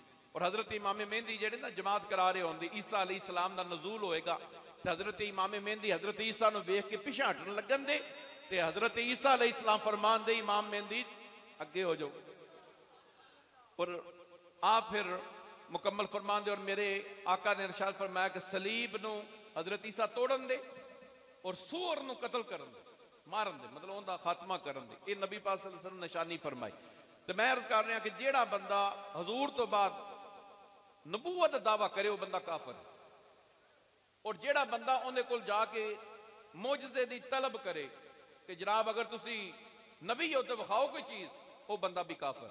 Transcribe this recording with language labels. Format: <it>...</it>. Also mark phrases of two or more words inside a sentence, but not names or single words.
<pa>اور حضرت امام مہدی جیہڑے نال جماعت کرا رہے ہوندے، عیسیٰ</pa> <ar>عليه السلام</ar> <pa>دا نزول ہوئے گا تے حضرت امام مہدی حضرت عیسیٰ نوں ویکھ کے پچھے ہٹن لگن دے تے حضرت عیسیٰ</pa> <ar>عليه السلام</ar> <pa>فرمان دے امام مہدی اگے ہو جاؤ. اور آپ فیر مکمل فرمان دے اور میرے آقا نے ارشاد فرمایا کہ صلیب نوں حضرت عیسیٰ توڑن دے اور سور نوں قتل کرن دے، مارن دے، مطلب ان کا خاتمہ کرن دے. یہ نبی پاک</pa> <ar>صلى الله عليه وسلم</ar> <pa>نشانی فرمائی. تو میں عرض کر رہا کہ جیہڑا بندہ حضور تو بعد نبوت دا دعویٰ کرے وہ بندہ کافر ہے، اور جیہڑا بندہ انہیں کول جا کے معجزے دی طلب کرے کہ جناب اگر تسی نبی ہو تو وکھاؤ کوئی چیز، وہ بندہ بھی کافر.</pa>